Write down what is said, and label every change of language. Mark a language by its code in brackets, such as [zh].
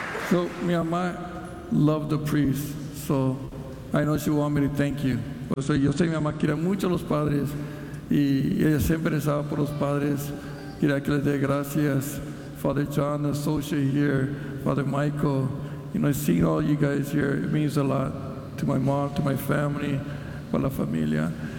[en] So [es] mi mamá [en] loved the priest, so I know she want me to thank you. [es] So yo sé que mi mamá quiere mucho a los padres y ella siempre rezaba por los padres. Quería que les dé gracias. [en] Father John, the associate here, Father Michael, you know, seeing all you guys here, it means a lot to my mom, to my family, [es] para la familia.